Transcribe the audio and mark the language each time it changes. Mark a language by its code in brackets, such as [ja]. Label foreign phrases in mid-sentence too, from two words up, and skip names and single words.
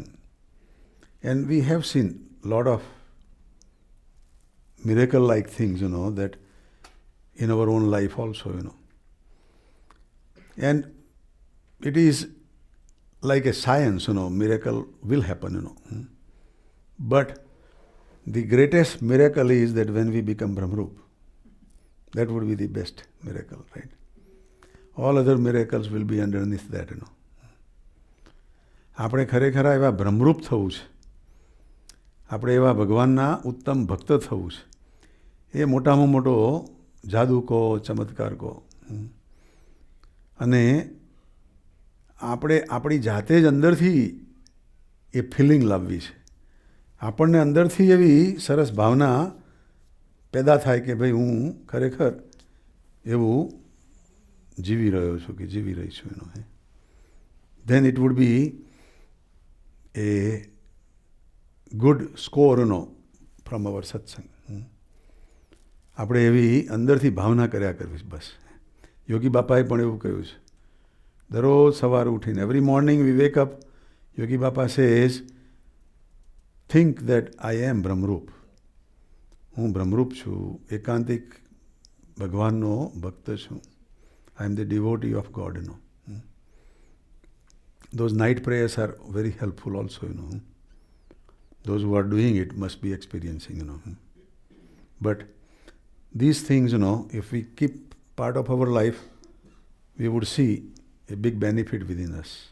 [en] And we have seen a lot of miracle-like things, that in our own life also, And it is like a science, miracle will happen, But the greatest miracle is that when we become Brahmrup, that would be the best miracle, right? All other miracles will be underneath that, [gu] આપણે ખરેખર એવા બ્રહ્મરૂપ થવું છે, આપણે એવા ભગવાનના ઉત્તમ ભક્ત થવું છે. એ મોટામાં મોટો જાદુ કહો, ચમત્કાર કહો. અને આપણે આપણી જાતે જ અંદરથી એ ફિલિંગ લાવવી છે. આપણને અંદરથી એવી સરસ ભાવના પેદા થાય કે ભાઈ હું ખરેખર એવું જીવી રહ્યો છું કે જીવી રહી છું [en] then it would be a good score, from our satsang. [gu] આપણે એવી અંદરથી ભાવના કર્યા કરવી બસ. યોગી બાપાએ પણ એવું કહ્યું છે. દરરોજ સવારે ઉઠીને [en] every morning we wake up, Yogi Bapa says, think that I am Brahmrup. [gu] હું બ્રહ્મરૂપ છું, એકાંતિક ભગવાનનો ભક્ત છું. [en] I am the devotee of God, Those night prayers are very helpful also, Those who are doing it must be experiencing, But these things, if we keep part of our life, we would see a big benefit within us.